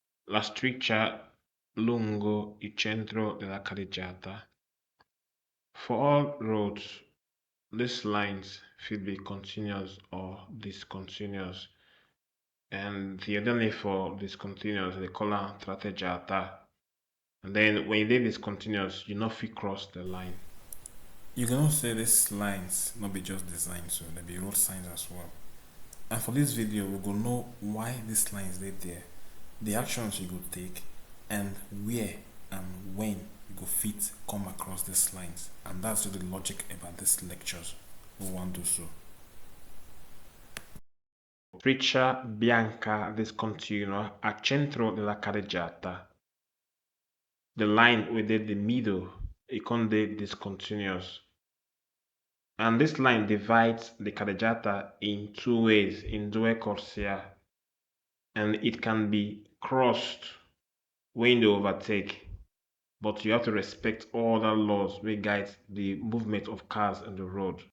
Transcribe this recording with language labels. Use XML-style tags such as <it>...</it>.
<it>la striscia lungo il centro della carreggiata.</it> <en>For all roads, these lines should be continuous or discontinuous, and the other name for discontinuous they call it tratteggiata. And then when they discontinuous, you not fit cross the line. You can also say these lines not be just design, so there be road signs as well. And for this video, we go know why these lines they there, the actions you go take, and where and when you go fit come across these lines. And that's the logic about these lectures we want to do so.</en> <it>Striscia bianca discontinua al centro della carreggiata.</it> <en>The line within the middle, it can be discontinuous. And this line divides the carreggiata in two ways,</en> <it>in due corsia,</it> <en>and it can be crossed when you overtake, but you have to respect all the laws which guide the movement of cars on the road.</en>